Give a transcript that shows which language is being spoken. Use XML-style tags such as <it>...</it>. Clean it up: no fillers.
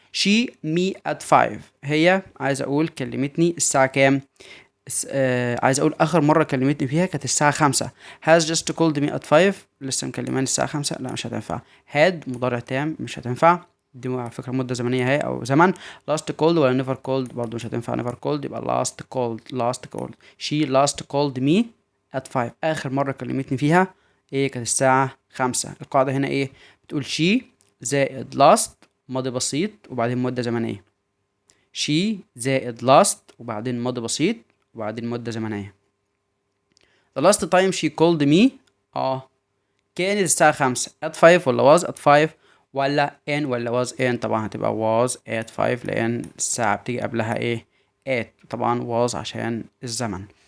<en>she me at 5.</en> <ar>هي عايز أقول كلمتني الساعة كام؟ عايز أقول آخر مرة كلمتني فيها كانت الساعة 5.</ar> <en>has just called me at 5.</en> <ar>لسه مكلماني الساعة 5، لا مش هتنفع. had مضارع تام مش هتنفع، دي على فكرة مدة زمنية هي أو زمن.</ar> <en>last called</en> <ar>ولا</ar> <en>never called</en> <ar>برضو مش هتنفع.</ar> <en>never called</en> <ar>يبقى</ar> <en>last called. she last called me at 5.</en> <ar>آخر مرة كلمتني فيها إيه؟ كانت الساعة 5. القاعدة هنا إيه؟ بتقول she زائد last ماضي بسيط وبعدين مدة زمنية. she زائد last وبعدين ماضي بسيط وبعدين مدة زمنية.</ar> <en>the last time she called me</en> <ar>كانت الساعة 5 at 5 ولا</ar> <en>was at 5</en> <ar>ولا in ولا was in؟ طبعا هتبقى was at 5 لأن الساعة بتيجي قبلها ايه؟ at. طبعا was عشان الزمن.</ar>